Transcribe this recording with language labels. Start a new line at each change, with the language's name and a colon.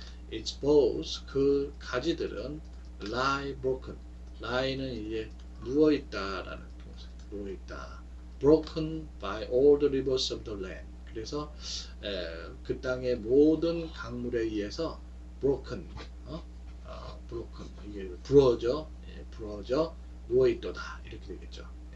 English: its boughs
Korean: 그 가지들은
English: lie broken.
Korean: lie는 이제 누워있다라는 동사. 누워있다.
English: broken by all the rivers of the land.
Korean: 그래서 그 땅의 모든 강물에 의해서 broken, broken 이게 부러져 누워있도다 이렇게 되겠죠.